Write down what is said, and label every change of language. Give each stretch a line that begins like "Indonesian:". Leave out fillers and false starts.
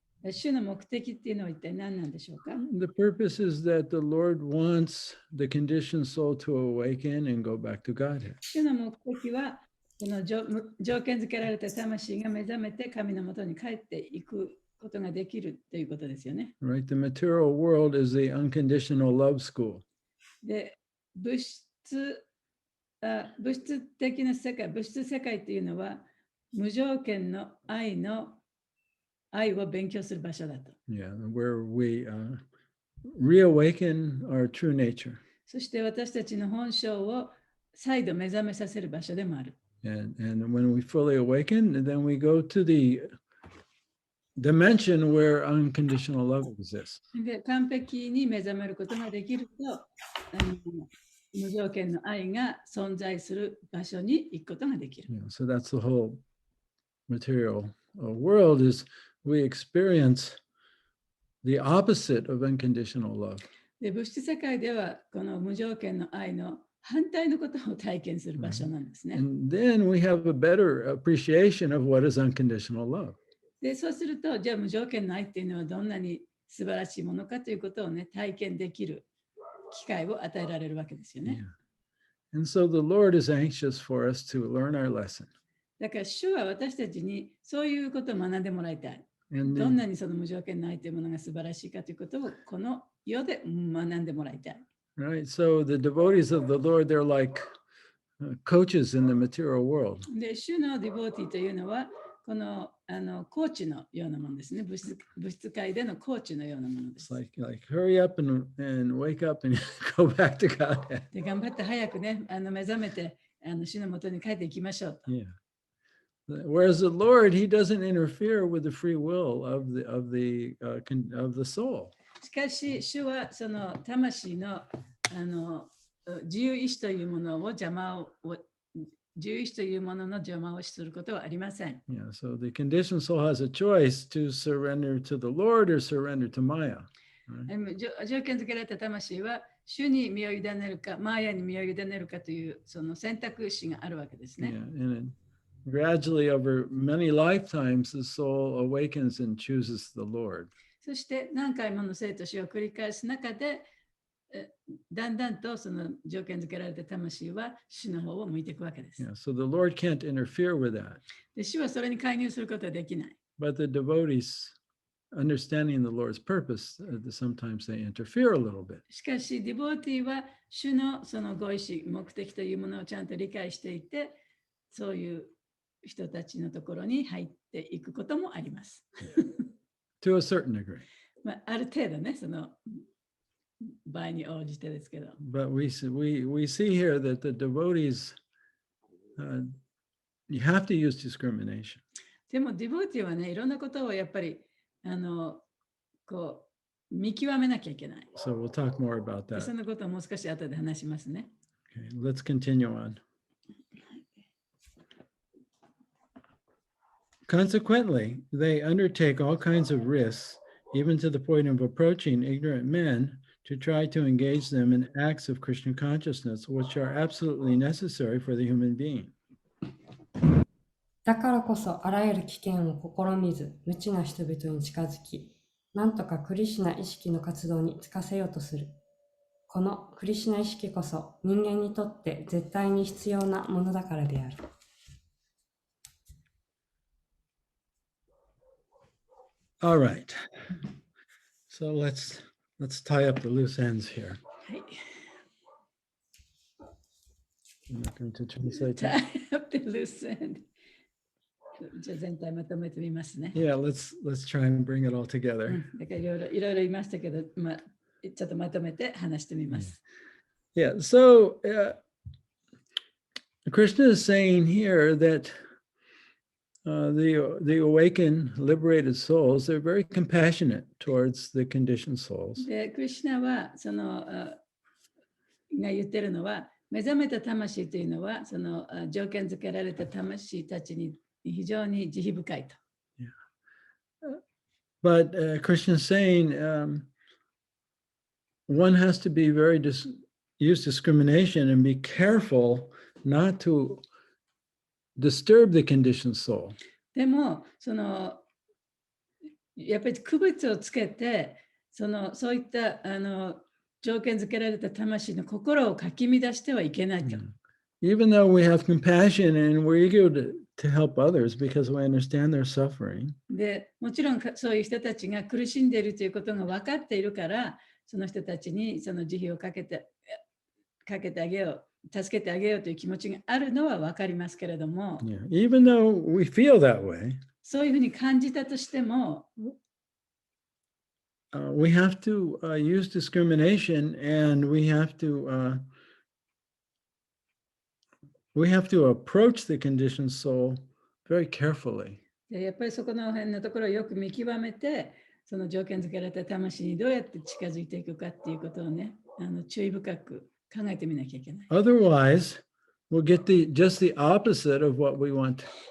Japanese: 主の目的っていうのは一体何なんでしょうか？
English: The purpose is that the Lord wants the conditioned soul to awaken and go back to Godhead.
Japanese: 主の目的は、この条件付けられた魂が目覚めて神のもとに帰っていくことができるということですよね。
English: Right? The material world is the unconditional love school.
Japanese: で、物質的な世界、物質世界っていうのは、無条件の愛を勉強する場所だと。
English: Yeah, where we reawaken our true nature.
Japanese: そして私たちの本性を再度目覚めさせる場所でもある。
English: And when we fully awaken, then we go to the dimension where unconditional love exists.
Japanese: で、完璧に目覚めることができると、無条件の愛が存在する場所に行くことができる。
English: Yeah, so that's the whole material world is we experience the opposite of unconditional love.
Japanese: で、物質世界ではこの無条件の愛の反対のことを体験する場所なんですね。
English: And then we have a better appreciation of what is unconditional love.
Japanese: で、そうすると、じゃあ無条件の愛っていうのはどんなに素晴らしいものかということをね、体験できる機会を与えられるわけですよね。
English: Yeah. And so the Lord is anxious for us to learn our lesson.
Japanese: だから主は私たちにそういうことを学んでもらいたい。
English: And
Japanese: どんなにその無条件の愛というものが素晴らしいかということをこの世で学んでもらいたい。
English: right, so the devotees of the Lord, they're like coaches in the material world.
Japanese: で、主のディボーティーというのは、このコーチのようなものですね。物質界でのコーチのようなもので
English: It's
Japanese: す。
English: like hurry up and wake up and go back to Godhead.
Japanese: で、頑張って早くね、目覚めて主のもとに帰っていきましょうと。
English: Yeah. Whereas the Lord, He doesn't interfere with the free will of the soul.
Japanese: しかし、主はその魂の自由意志というものを自由意志というものの邪魔をすることはありません。
English: Yeah. So the conditioned soul has a choice to surrender to the Lord or surrender to Maya. Right?
Japanese: 条件付けられた魂は、主に身を委ねるか、マーヤに身を委ねるかというその選択肢があるわけですね。
English: Yeah. And gradually, over many lifetimes, the soul awakens and chooses the Lord.
Japanese: そして何回もの生と死を繰り返す中で、だんだんとその条件付けられた魂は主の方を向いていくわけです。
English: Yeah. So the Lord can't interfere with that.
Japanese: で、主はそれに介入することはできない。
English: But the devotees, understanding the Lord's purpose, sometimes they interfere a little bit.
Japanese: しかし、ディボーティーは主のそのご意志、目的というものをちゃんと理解していて、そういう人たちのところに入っていくこともあります。
English: To a certain degree.
Japanese: ある程度ね、その場合に応じてですけど。
English: But we see here that the devotees, you have to use discrimination.
Japanese: でも、ディボーティーはね、いろんなことをやっぱりこう見極めなきゃいけない。
English: So we'll talk more about that.
Japanese: そのことをもう少し後で話しますね。
English: Okay, let's continue on. Consequently, they undertake all kinds of risks, even to the point of approaching ignorant men to try to engage them in acts of Christian consciousness, which are absolutely necessary for the human being.
Japanese: だからこそあらゆる危険を試みず、無知な人々に近づき、なんとかクリシュナ意識の活動に就かせようとする。このクリシュナ意識こそ人間にとって絶対に必要なものだからである。
English: All right. So let's tie up the loose ends here.
Japanese: はい。
English: I'm not going to translate that. Tie up the loose end.
Japanese: じゃあ全体まとめてみますね。
English: Yeah, let's try and bring it all together.
Japanese: だからいろいろ言いましたけど、ちょっとまとめて話してみます。
English: Yeah, so Krishna is saying here that the awakened, liberated souls, they're very compassionate towards the conditioned souls.
Japanese: で、クリシュナはが言ってるのは、目覚めた魂というのは、条件付けられた魂たちに非常に慈悲深いと。
English: But Krishna is saying one has to be use discrimination and be careful not to disturb the conditioned soul.
Japanese: でも、やっぱり区別をつけて、そういった条件付けられた魂の心をかき乱してはいけないと。
English: Even though we have compassion and we're eager to help others because we understand their suffering.
Japanese: で、もちろんそういう人たちが苦しんでいるということが分かっているから、その人たちにその慈悲をかけてあげよう、助けてあげようという気持ちがあるのは分かりますけれども、
English: Even though we feel that way,
Japanese: そういうふうに感じたとしても、
English: we have to use discrimination and we have to approach the conditioned soul very carefully.
Japanese: でやっぱりそこの辺のところをよく見極めて、その条件付けられた魂にどうやって近づいていくかっていうことをね、注意深く考えてみなきゃいけない。
English: Otherwise, we'll get just the opposite of what we want.